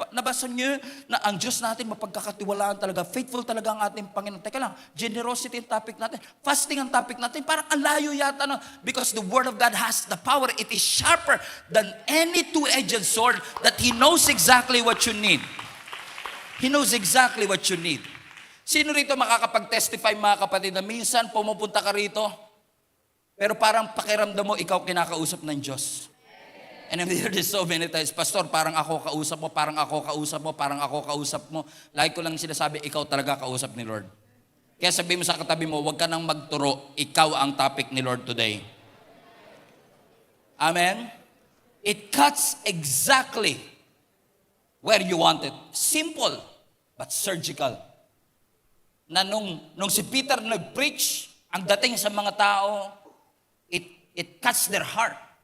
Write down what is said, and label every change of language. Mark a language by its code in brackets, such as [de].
[tl] Nabasa niyo na ang Diyos natin mapagkakatiwalaan talaga, faithful talaga ang ating Panginoon. Teka lang, generosity ang topic natin, fasting ang topic natin, parang ang layo yata. No? [en] Because the Word of God has the power. It is sharper than any two-edged sword that He knows exactly what you need. He knows exactly what you need. [tl] Sino rito makakapag-testify, mga kapatid, na minsan pumupunta ka rito, pero parang pakiramdam mo, ikaw kinakausap ng Diyos. [en] And I'm here so many times, [tl] Pastor, parang ako kausap mo, parang ako kausap mo, parang ako kausap mo. Lagi ko lang sinasabi, ikaw talaga kausap ni Lord. Kaya sabihin mo sa katabi mo, huwag ka nang magturo, ikaw ang topic ni Lord today. Amen? [en] It cuts exactly where you want it. Simple, but surgical. [tl] Na nung si Peter nag-preach, ang dating sa mga tao, [en] it cuts their heart.